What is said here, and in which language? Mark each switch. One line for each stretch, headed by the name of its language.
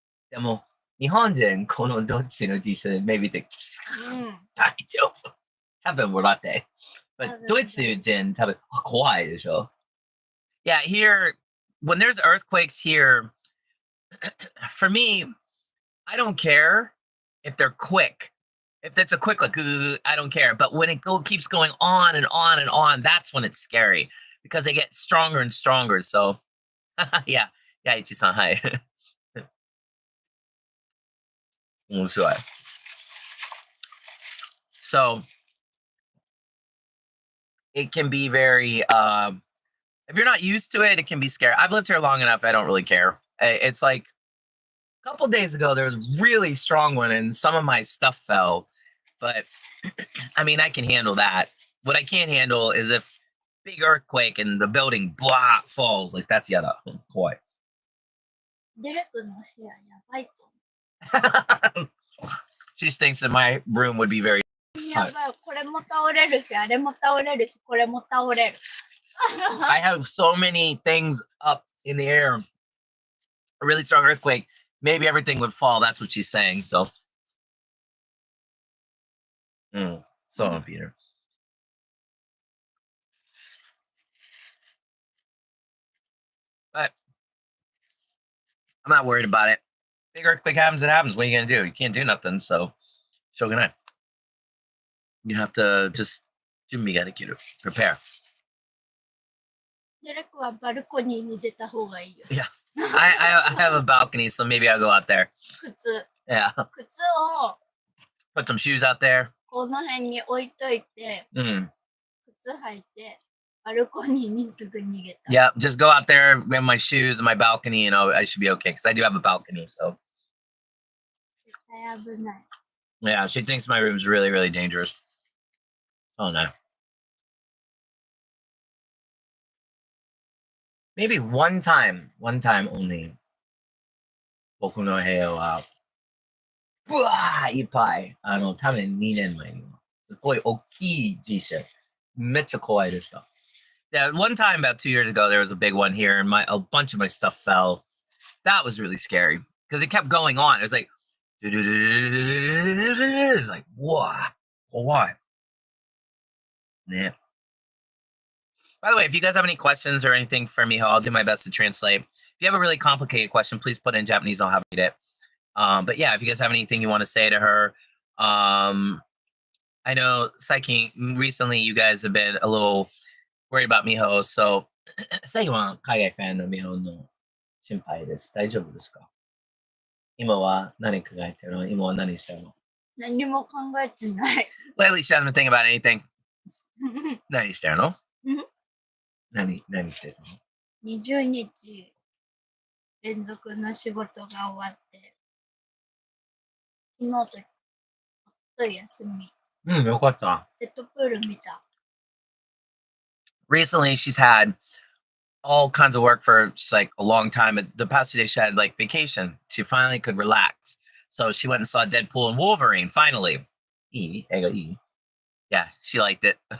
Japanese: でも、日本人、このどっちの地震、maybe で、大丈夫。多分笑って。 But ドイツ人、多分、怖いでしょ。
English: Yeah, here, when there's earthquakes here, for me, I don't care if they're quick. If it's a quick, like, I don't care. But when it keeps going on and on and on, that's when it's scary because they get stronger and stronger. So, yeah, Ichi-san, hi. So, it can be very, if you're not used to it, it can be scary. I've lived here long enough, I don't really care. It's like, a couple days ago, there was a really strong one, and some of my stuff fell. But I mean, I can handle that. What I can't handle is if big earthquake and the building blah falls. Like that's yada. Quite.
Japanese: デレクの部屋やばいと
English: She thinks that my room would be very.
Japanese: やばい、これも倒れるし、あれも倒れるし、これも倒れる。
English: I have so many things up in the air. A really strong earthquake. Maybe everything would fall. That's what she's saying. So. So, Peter. But I'm not worried about it. Big earthquake happens, it happens. What are you going to do? You can't do nothing. So, shogunai. You have to just prepare.
Japanese: デレクはバルコニーに出た方がいいよ。
English: Yeah. I have a balcony, so maybe I'll go out there.
Japanese: 靴。
English: Yeah.
Japanese: 靴を
English: Put some shoes out there.
Japanese: この辺に置いといて、靴履いて、バルコニーにすぐ逃げた。
English: Yeah, just go out there, wear my shoes and my balcony, and I should be okay, because I do have a balcony, so.
Japanese: 絶対危ない。
English: Yeah, she thinks my room's really, really dangerous. Oh, no. Maybe one time only.
Japanese: 僕の部屋は、うわーいっぱい。多分2年前には。すごい大きい地震。めっちゃ怖いでした。
English: Yeah, one time about 2 years ago, there was a big one here, and a bunch of my stuff fell. That was really scary because it kept going on. It was like, it's like, what? Why? Yeah. By the way, if you guys have any questions or anything for Miho, I'll do my best to translate. If you have a really complicated question, please put it in Japanese. I'll have to read it. But yeah, if you guys have anything you want to say to her, I know recently you guys have been a little worried about Miho.
Japanese: So, 最後は海外ファンのMihoの心配です。大丈夫ですか？今は何考えてるの？今は何してるの？何も考えてない。
English: Lately, she hasn't been thinking about anything.
Japanese: 何してるの？何してるの？20日連続の仕事が終わって、昨日と休み。よかった。デッドプール見た。
English: Recently, she's had all kinds of work for just like a long time. But the past 2 days, she had like vacation. She finally could relax. So she went and saw Deadpool and Wolverine. Finally, yeah, she liked it.